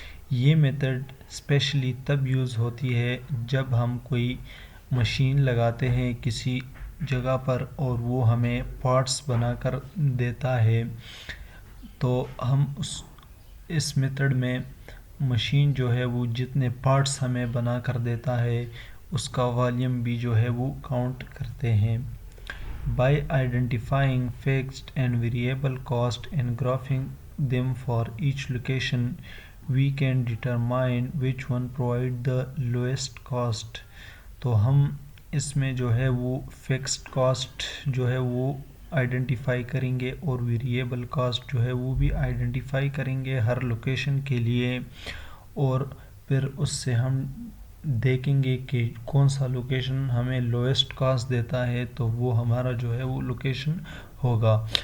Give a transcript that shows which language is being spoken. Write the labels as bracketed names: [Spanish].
[Urdu] یہ method especially تب use ہوتی ہے جب ہم کوئی مشین لگاتے ہیں کسی جگہ پر اور وہ ہمیں پارٹس بنا کر دیتا ہے، تو ہم اس میتھڈ میں مشین جو ہے وہ جتنے پارٹس ہمیں بنا کر دیتا ہے اس کا والیوم بھی جو ہے وہ کاؤنٹ کرتے ہیں. [English] By identifying fixed and variable cost and graphing them for each location we can determine which one provide the lowest cost. [Urdu] تو ہم اس میں جو ہے وہ فکسڈ کاسٹ جو ہے وہ آئیڈینٹیفائی کریں گے اور ویریبل کاسٹ جو ہے وہ بھی آئیڈینٹیفائی کریں گے ہر لوکیشن کے لیے، اور پھر اس سے ہم دیکھیں گے کہ کون سا لوکیشن ہمیں لویسٹ کاسٹ دیتا ہے تو وہ ہمارا جو ہے وہ لوکیشن ہوگا.